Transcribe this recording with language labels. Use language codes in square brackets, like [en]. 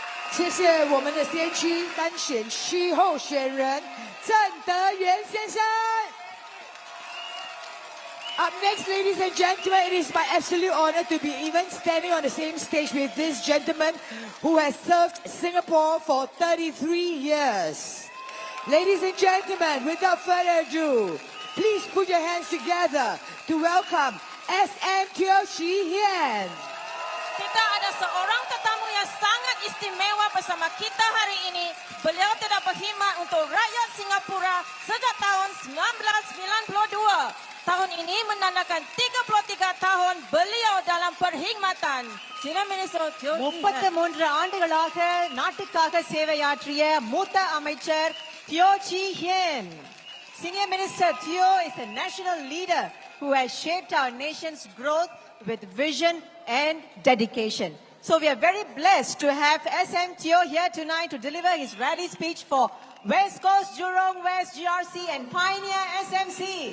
[zh] 谢谢我们的先驱单选区候选人郑德元先生。 [en] Up next, ladies and gentlemen, it is my absolute honor to be even standing on the same stage with this gentleman who has served Singapore for 33 years. Ladies and gentlemen, without further ado, please put your hands together to welcome SMC Hean. [ms] Kita ada seorang tetamu yang sangat istimewa bersama kita hari ini. Beliau telah berkhidmat untuk rakyat Singapura sejak tahun 1992. Tahun ini menandakan 33 tahun beliau dalam perkhidmatan. Sina Minister [ta] 33 ஆண்டுகளாக நாட்டுக்காக சேவையாற்றிய மூத்த அமைச்சர் Chee Hean. [en] Senior Minister Teo is a national leader who has shaped our nation's growth with vision and dedication. So we are very blessed to have SM Teo here tonight to deliver his rally speech for West Coast, Jurong West, GRC and Pioneer SMC.